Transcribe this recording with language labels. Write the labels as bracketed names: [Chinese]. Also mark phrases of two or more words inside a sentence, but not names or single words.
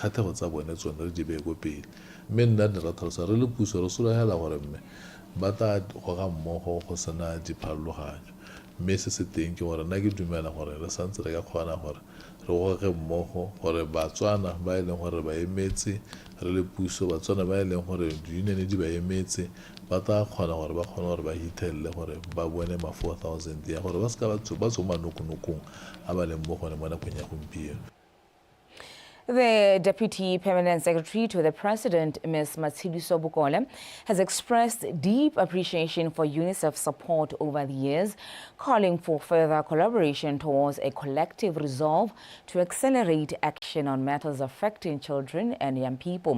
[Tswana] kgatlhego tsa bone tsone re di be go pele mme nna di ra tlhalosa re le puso re sola hela gore mme ba ta go ga mmogo go sena dipharologanyo mme se se teng ke gore nna ke dumela gore re santse re ka kgona gore re goge mmogo gore Batswana ba e leng gore ba emetse re le puso Batswana ba e leng gore union di ba emetse ba ta kgona gore ba kgone gore ba hitelle gore ba bone ma 4,000 ya gore ba ska ba tsoma nokonokong a ba leng mo gone mo nakong ya gompieno. [English] The Deputy Permanent Secretary to the President, Ms. Matshidiso Bukole, has expressed deep appreciation for UNICEF's support over the years, calling for further collaboration towards a collective resolve to accelerate action on matters affecting children and young people.